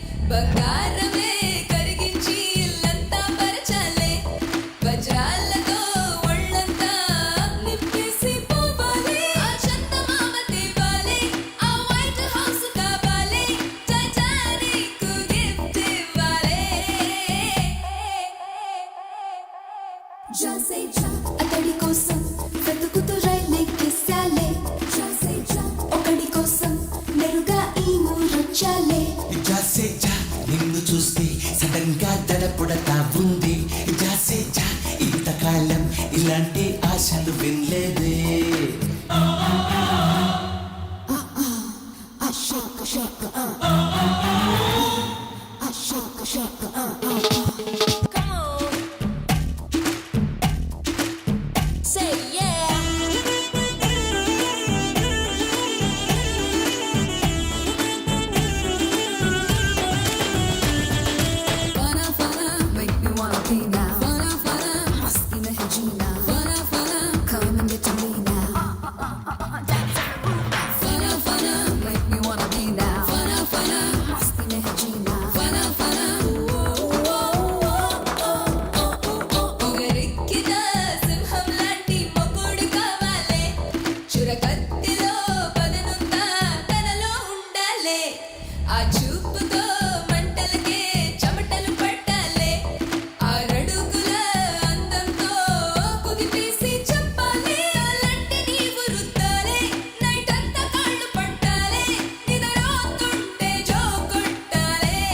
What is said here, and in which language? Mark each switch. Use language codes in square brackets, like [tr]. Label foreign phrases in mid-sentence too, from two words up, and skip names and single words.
[te] బంగారమే కరిగించి ఇల్లంతా పరచాలే వజ్రాలతో ఒళ్ళంతా నింపేసి పోవాలి ఆ చందమామ తేవాలి ఆ వైట్ హౌస్ కావాలి టైటానిక్ గిఫ్ట్ ఇవ్వాలి జాసే జా అతడి కోసం వెతుకుతూ రైలెక్కేసాలే జాసే జా ఒకడి కోసం నెరుగా ఈ మూరొచ్చాలే జాసే జా నిన్ను చూస్తే సడన్ గా దడపుడతా ఉంది జాసే జా ఇంతకాలం ఇలాంటి ఆశలు వినలేదే [en] Come on. Say yeah. [hi] फ़ना फ़ना, [en] make me wanna be now. [hi] फ़ना फ़ना, मस्ती में है जीना. फ़ना फ़ना, [en] come and get to me now. [hi] फ़ना फ़ना, [en] make me wanna be now. [hi] फ़ना फ़ना, मस्ती में है जीना. फ़ना फ़ना, [te] పొగరెక్కిన సింహం లాంటి మొగుడు కావాలే చురకత్తిలో పదనుందా తనలో ఉండాలే ఆ చూపుతో మంటలకే చెమటలు పట్టాలే ఆ రడుగుల అందంతో కుదిపేసి చెప్పాలే అలాంటి నీవు రుద్దాలే నైట్ అంతా కాళ్ళు పట్టాలే నిద్రపోతుంటే జో కొట్టాలే